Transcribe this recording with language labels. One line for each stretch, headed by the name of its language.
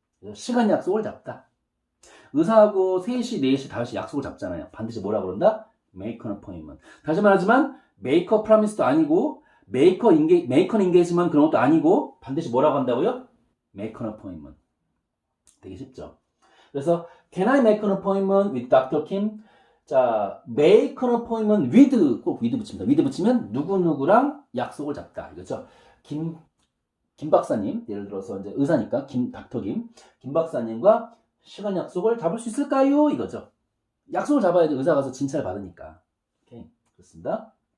Korean: 그래서 시간 약속을 잡다. 의사하고 3시, 4시, 5시 약속을 잡잖아요. 반드시 뭐라 그런다?
English: make an appointment.
Korean: 다시 말하지만
English: make a promise
Korean: 도 아니고
English: make an engagement
Korean: 그런 것도 아니고 반드시 뭐라고 한다고요?
English: make an appointment.
Korean: 되게 쉽죠?
English: 그래서 can I make an appointment with Dr. Kim? 자, make an appointment with 꼭 with
Korean: 붙입니다. with 붙이면 누구누구랑 약속을 잡다. 이거죠. 김 박사님, 예를 들어서 이제 의사니까 닥터 김 박사님과 시간 약속을 잡을 수 있을까요? 이거죠. 약속을 잡아야지 의사 가서 진찰 받으니까. 오케이. 그렇습니다.